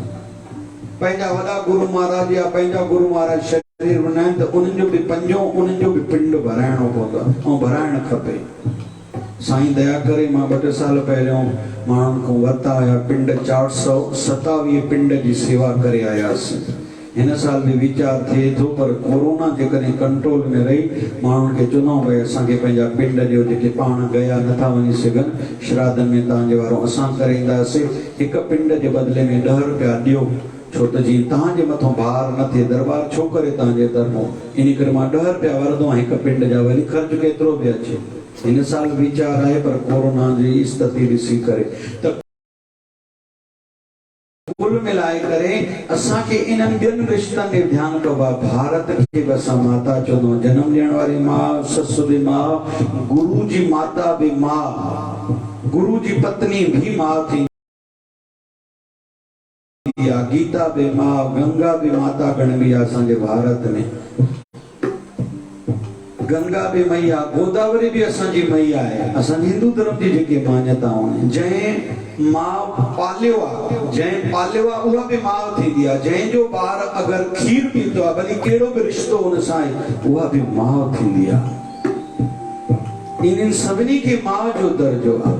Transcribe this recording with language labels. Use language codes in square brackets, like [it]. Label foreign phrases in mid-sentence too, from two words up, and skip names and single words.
[sd] पंहिंजा वॾा गुरु महाराज या पंहिंजा गुरु महाराज शरीर में आहिनि त उन्हनि जो बि पंजो उन्हनि जो बि पिंड भराइणो पवंदो आहे ऐं भराइणु खपे। साईं दया करे मां 2 साल पहिरियों माण्हुनि खां वरिता हुया पिंड, 427 पिंड जी सेवा करे आयासीं। हिन साल भी विचार थिए थो, पर कोरोना जेकॾहिं कंट्रोल में रही माण्हुनि खे चुनो भई असांखे पंहिंजा पिंड ॾियो, जेके पाण गया नथा वञी सघनि, श्राद्धनि में तव्हांजे वारो असां करे ईंदासीं। हिकु पिंड जे बदिले में 10 रुपया ॾियो, छो त जीअं तव्हांजे मथां भार न थिए, दरबार छो करे तव्हांजे तरफ़ों, इन करे मां 10 रुपया वरंदो आहियां हिकु पिंड जा, वरी ख़र्च केतिरो बि अचे। हिन साल वीचार आहे, पर कोरोना जी स्थिति ॾिसी करे त कुल मिलाए करे असांखे इन्हनि ॿियनि रिश्तनि ते ध्यानु कबो आहे। भारत खे बि असां माता चवंदो, जनम ॾियण वारी माउ, ससु बि माउ, गुरु जी माता बि माउ, गुरु जी पत्नी भी माउ थी, गीता बि माउ, गंगा बि माता गणबी आहे असांजे भारत में। गंगा भी मैया, गोदावरी भी असांजी मैया है। असांजी हिंदू धर्म जी जेके मान्यताऊं आहिनि, जंहिं माउ पालियो आहे, जंहिं पालियो आहे उहा बि माउ थींदी आहे। जंहिंजो ॿार अगरि खीर पीतो आहे, भली कहिड़ो बि रिश्तो हुन सां आहे, उहा बि माउ थींदी आहे। इन्हनि सभिनी खे माउ जो दर्जो आहे।